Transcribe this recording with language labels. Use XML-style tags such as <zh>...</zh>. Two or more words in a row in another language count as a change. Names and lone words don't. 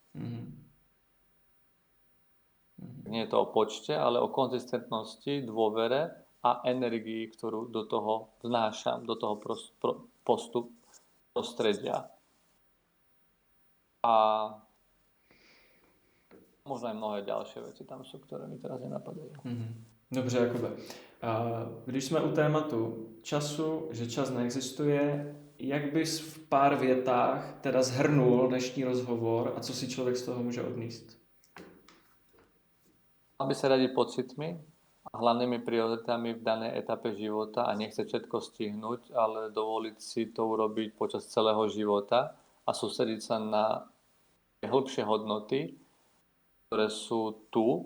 <sk>Nie je to o počte, ale o konzistentnosti, dôvere a energii, ktorú do toho vnášam, do toho prostredia. A možno aj mnohé ďalšie veci tam sú, ktoré mi teraz nenapadajú.</sk> <cs>Dobře, Jakube. Když jsme u tématu času, že čas neexistuje, jak bys v pár větách teda zhrnul dnešní rozhovor a co si člověk z toho může odníst?</cs> <sk>Aby sa radiť pocitmi a hlavnými prioritami v danej etape života a nechce všetko stihnúť, ale dovoliť si to urobiť počas celého života a sústrediť sa na hĺbšie hodnoty, ktoré sú tu.</sk>